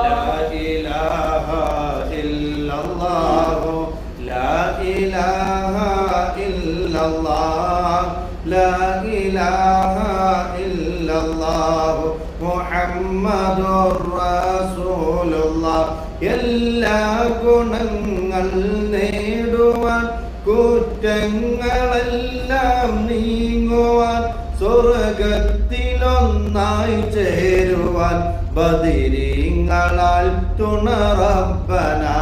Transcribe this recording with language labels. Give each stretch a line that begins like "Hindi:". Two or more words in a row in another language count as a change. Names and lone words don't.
Arabic: لا إله إلا الله لا إله إلا الله لا إله إلا الله محمد رسول الله.
Malayalam: എല്ലാ ഗുണങ്ങൾ നേടുവാൻ കുറ്റങ്ങളെല്ലാം നീങ്ങുവാൻ സ്വർഗത്തിലൊന്നായി ചേരുവാൻ ബദരീങ്ങളാൽ തുണ റബ്ബനാ.